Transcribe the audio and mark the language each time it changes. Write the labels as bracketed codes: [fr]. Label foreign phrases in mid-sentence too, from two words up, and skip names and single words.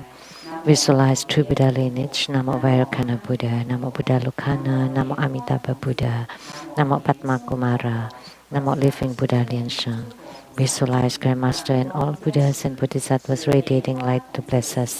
[en] Visualize true Buddha lineage. Namo Vairocana Buddha, Namo Buddha Lokana, Namo Amitabha Buddha, Namo Padma Kumara, Namo Living Buddha Lien Sung. Visualize Grandmaster and all Buddhas and Bodhisattvas radiating light to bless us.